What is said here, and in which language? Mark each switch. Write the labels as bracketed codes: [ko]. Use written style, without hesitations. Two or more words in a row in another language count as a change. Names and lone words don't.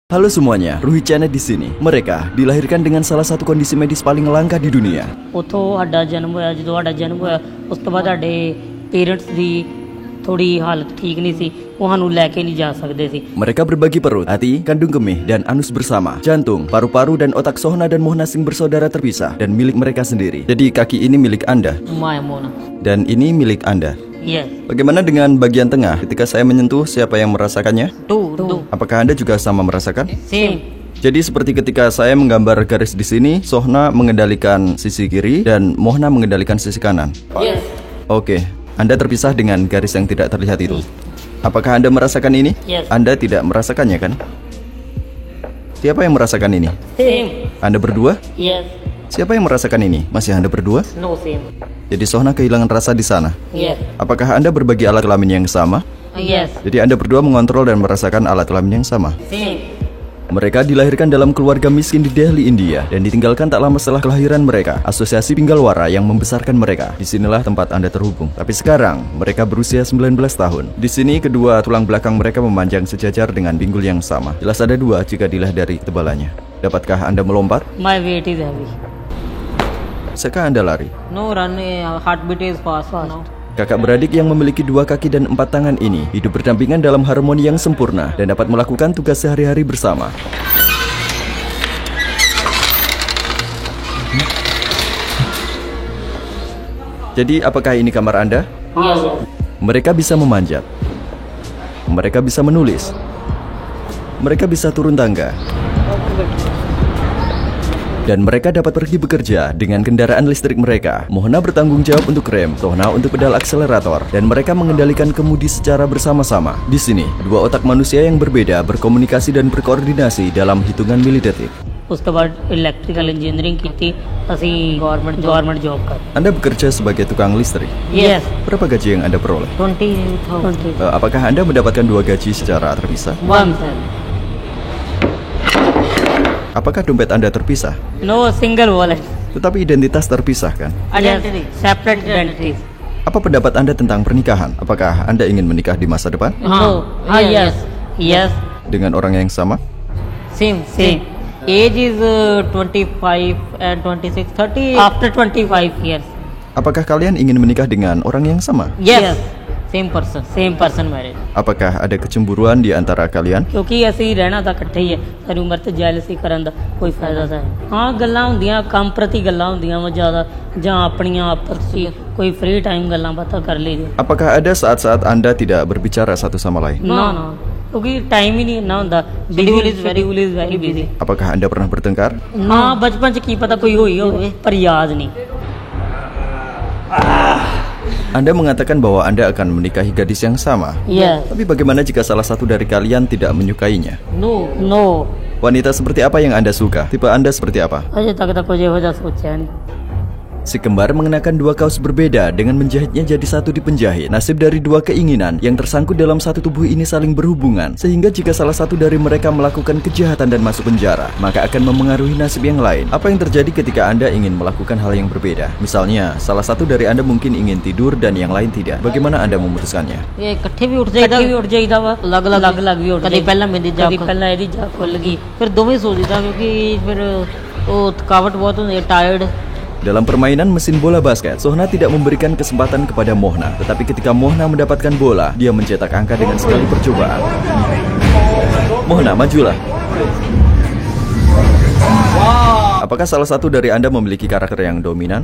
[id] Halo semuanya, Ruhi Channel di sini. Mereka dilahirkan dengan salah satu kondisi medis paling langka di dunia. [pa] ਉੱਥੋਂ ਸਾਡਾ ਜਨਮ ਹੋਇਆ ਜਦੋਂ ਸਾਡਾ ਜਨਮ ਹੋਇਆ ਉਸ ਤੋਂ ਬਾਅਦ ਸਾਡੇ ਪੇਰੈਂਟਸ ਦੀ ਥੋੜੀ ਹਾਲਤ ਠੀਕ ਨਹੀਂ ਸੀ ਉਹ ਸਾਨੂੰ ਲੈ ਕੇ ਨਹੀਂ ਜਾ ਸਕਦੇ ਸੀ [id] Mereka berbagi perut, hati, kandung kemih, dan anus bersama. Jantung, paru-paru, dan otak Sohna dan Muhnasing bersaudara terpisah dan milik mereka sendiri. Jadi kaki ini milik Anda [pa] ਮਾਇਆ ਮੋਨਾ [id] dan ini milik Anda. [en] ਯੈਸ [id] Bagaimana dengan bagian tengah? Ketika saya menyentuh, siapa yang merasakannya? [en] ਟੂ [id] Apakah Anda juga sama merasakan? [en] ਸੇਮ [id] Jadi seperti ketika saya menggambar garis di sini, Sohna mengendalikan sisi kiri dan Mohna mengendalikan sisi kanan. [en] ਯੈਸ [id] Oke, Anda terpisah dengan garis yang tidak terlihat itu. Apakah Anda merasakan ini? [en] Yes. [id] Anda tidak merasakannya kan? Siapa yang merasakan ini? [en] ਸੇਮ [id] Anda berdua? [en] ਯੈਸ [id] Siapa yang merasakan ini? Masih Anda berdua? [en] no same [id] Jadi Sohna kehilangan rasa di sana. [en] ਯੈਸ [id] Apakah Anda berbagi alat kelamin yang sama? [en] ਯੈਸ [id] Jadi Anda berdua mengontrol dan merasakan alat kelamin yang sama. [en] ਸੇਮ [id] Mereka dilahirkan dalam keluarga miskin di Delhi, India, dan ditinggalkan tak lama setelah kelahiran mereka. Asosiasi Pinggalwara yang membesarkan mereka. Disinilah tempat Anda terhubung. Tapi sekarang mereka berusia 19 tahun. Di sini kedua tulang belakang mereka memanjang sejajar dengan pinggul yang sama. Jelas ada dua jika dilihat dari ketebalannya. Dapatkah Anda melompat? [en] ਮਾਈ weight is heavy [id] Bisakah Anda lari? [en] no run heartbeat is fast now [id] Kakak beradik yang memiliki 2 kaki dan 4 tangan ini hidup berdampingan dalam harmoni yang sempurna dan dapat melakukan tugas sehari-hari bersama. Jadi apakah ini kamar Anda? [en] yes [id] Mereka bisa memanjat. Mereka bisa menulis. Mereka bisa turun tangga. Dan mereka dapat pergi bekerja dengan kendaraan listrik mereka. Mohna bertanggung jawab untuk rem, Sohna untuk pedal akselerator, dan mereka mengendalikan kemudi secara bersama-sama. Di sini, dua otak manusia yang berbeda berkomunikasi dan berkoordinasi dalam hitungan milidetik. [pa] ਉਸ ਤੋਂ ਬਾਅਦ [en] electrical engineering [pa] ਕੀਤੀ ਅਸੀਂ [en] government job [pa] ਕਰ [id] Anda bekerja sebagai tukang listrik. [en] ਯੈਸ [id] Berapa gaji yang Anda peroleh? 20,000 Apakah Anda mendapatkan 2 gaji secara terpisah? [en] one [id] Apakah dompet Anda terpisah? [en] no single wallet [id] Tetapi identitas terpisah kan? [en] identity separate identities [id] Apa pendapat Anda tentang pernikahan? Apakah Anda ingin menikah di masa depan? [en] no yes yes [id] Dengan orang yang sama? [en] same age is 25 and 26 30 after 25 years [id] Apakah kalian ingin menikah dengan orang yang sama? [en] yes same person married [id] Apakah ada kecemburuan di antara kalian? [pa] ਕਿਉਂਕਿ ਅਸੀਂ ਰਹਿਣਾ ਤਾਂ ਇਕੱਠੇ ਹੀ ਹੈ ਸਾਰੀ ਉਮਰ ਤੇ ਜੈਲਸੀ ਕਰਨ ਦਾ ਕੋਈ ਫਾਇਦਾ ਤਾਂ ਹਾਂ ਗੱਲਾਂ ਹੁੰਦੀਆਂ ਕੰਮ ਪ੍ਰਤੀ ਗੱਲਾਂ ਹੁੰਦੀਆਂ ਵਾ ਜ਼ਿਆਦਾ ਜਾਂ ਆਪਣੀਆਂ ਆਪਸੀ ਕੋਈ [en] free time [pa] ਗੱਲਾਂ ਬਾਤਾਂ ਕਰ ਲਈਦੀ [id] Apakah ada saat-saat Anda tidak berbicara satu sama lain? [pa] ਨਾ ਕਿਉਂਕਿ ਟਾਈਮ ਹੀ ਨਹੀਂ ਇੰਨਾ ਹੁੰਦਾ [en] schedule is very busy [id] Apakah Anda pernah bertengkar? [pa] ਹਾਂ ਬਚਪਨ ਚ ਕੀ ਪਤਾ ਕੋਈ ਹੋਈ ਹੋਵੇ ਪਰ ਯਾਦ ਨਹੀਂ [id] Anda mengatakan bahwa Anda akan menikahi gadis yang sama. [en] yes [id] Tapi bagaimana jika salah satu dari kalian tidak menyukainya? [en] no [id] Wanita seperti apa yang Anda suka? Tipe Anda seperti apa? [pa] ਅਜੇ ਤੱਕ ਤਾਂ ਕੁਝ ਇਹੋ ਜਿਹਾ ਸੋਚਿਆ ਨਹੀਂ [id] Si kembar mengenakan 2 kaos berbeda dengan menjahitnya jadi satu di penjahit. Nasib dari 2 keinginan yang tersangkut dalam satu tubuh ini saling berhubungan. Sehingga jika salah satu dari mereka melakukan kejahatan dan masuk penjara, maka akan memengaruhi nasib yang lain. Apa yang terjadi ketika Anda ingin melakukan hal yang berbeda? Misalnya, salah satu dari Anda mungkin ingin tidur dan yang lain tidak. Bagaimana Anda memutuskannya? ਇਹ ਇਕੱਠੇ ਵੀ ਉੱਠ ਜਾਈਦਾ ਵਾ ਅਲੱਗ ਵੀ ਉੱਠ ਕਦੀ ਪਹਿਲਾਂ ਮੇਰੀ ਕਦੀ ਪਹਿਲਾਂ ਇਹਦੀ ਜਾ ਖੁੱਲ ਗਈ ਫਿਰ ਦੋਵੇਂ ਸੋ ਜੀਦਾ ਕਿਉਂਕਿ ਫਿਰ ਉਹ ਥਕਾਵਟ ਬਹੁਤ ਹੁੰਦੀ ਹੈ ਟਾਇਰਡ Dalam permainan mesin bola basket, Sohna tidak memberikan kesempatan kepada Mohna. Tetapi ketika Mohna mendapatkan bola, dia mencetak angka dengan sekali percobaan. Mohna, majulah. Apakah salah satu dari Anda memiliki karakter yang dominan?